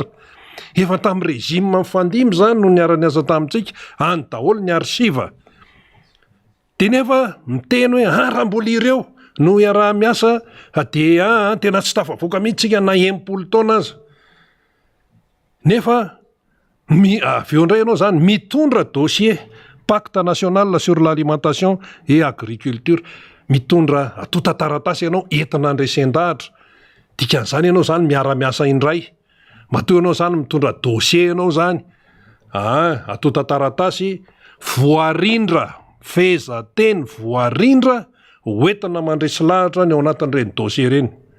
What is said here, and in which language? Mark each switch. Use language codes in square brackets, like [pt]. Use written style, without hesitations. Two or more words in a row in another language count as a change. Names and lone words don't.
[mg] Efa tamin'ny régime mifandimby zany no niara-niasa tamintsika any daholo ny archive. De nefa miteny hoe raha mbola ireo no iaraha-miasa dia tena tsy tafavoaka mihitsika na 10 taona aza. Nefa aveo indray ianao zany mitondra [fr] dossier pacte national sur l'alimentation et agriculture, [mg] mitondra atota taratasy ianao entina andresen-dahatra. Dikan'izany ianao zany miara-miasa indray. Matoa ianao zany mitondra dossier ianao zany. Atota taratasy voarindra, feza teny voarindra hoentina mandresy lahatra ny ao anatin'ireny dossier reny.